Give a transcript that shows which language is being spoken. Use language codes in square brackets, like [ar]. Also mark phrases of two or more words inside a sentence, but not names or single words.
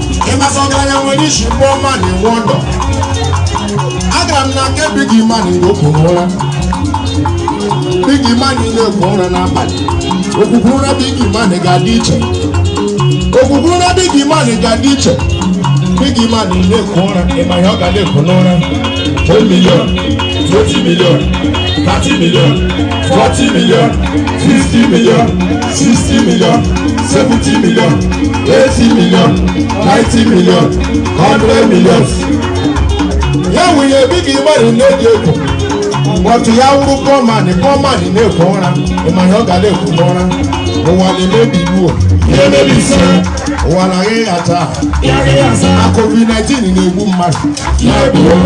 [ig] Ị masị ọgaranya nwere isi mkpọ mmadụ, ịnwe ọdọ. Agara m na nke Big Man mgbe o kwuru ụra. Big Man na-ekwu ụra n'abalị. Okwukwu ụra Big Man ga-adị iche. Okwukwu ụra Big Man ga-adị iche. Big Man na-ekwu ụra, ị ma ihe ọ ga na-ekwu n'ụra? [en] Ten million, twenty million, thirty million, forty million, fifty million. sixty million, seventy million, eighty million, ninety million, hundred million. [ig] Ya wụ ihe [en] big money [ig] na-eji ekwu. But ya wụrụ [en] poor man, poor man [ig] na-ekwu ụra. Ị ma ihe ọ ga na-ekwu n'ụra? Ụwa na-emebi iwu. Ya emebi ise. Ụwa na-aghị acha. Ya aghị acha. Na covid nineteen na-egbu mmadụ. Ya egbu.